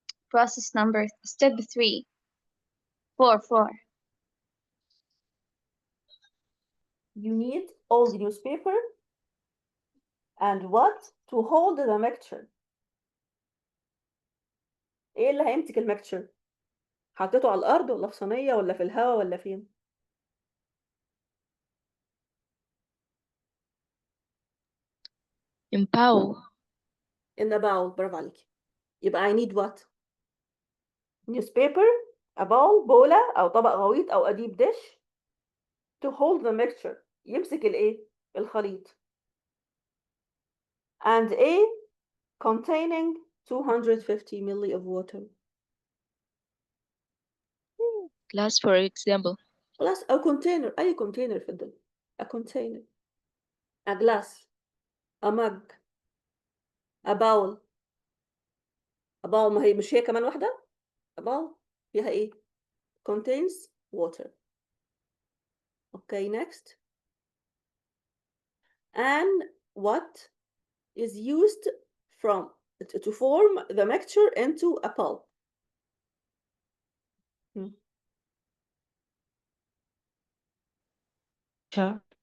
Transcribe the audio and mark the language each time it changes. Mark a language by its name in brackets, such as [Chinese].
[English] Process number step 3. 4. You need old newspaper and what to hold the mixture. [Arabic] ايه اللي هيمسك الميكتشر؟ حطيته على الارض ولا في صينيه ولا في الهواء ولا فين؟ [English] In bowl. in a bowl. [Arabic] برافو عليكي. يبقى [English] I need what? newspaper, a bowl, [Arabic] بولة أو طبق غويط أو [English] a deep dish to hold the mixture. [Arabic] يمسك الإيه؟ الخليط. [English] And a containing 250 ml of water. Glass, for example. Glass أو container. [Arabic] أي container في الدنيا. [English] A container. A glass. A mug. A bowl. [Arabic] A bowl ما هي مش هي كمان واحدة؟ A bowl فيها إيه؟ [English] Contains water. Okay, next. And what is used to form the mixture into a pulp? Sure.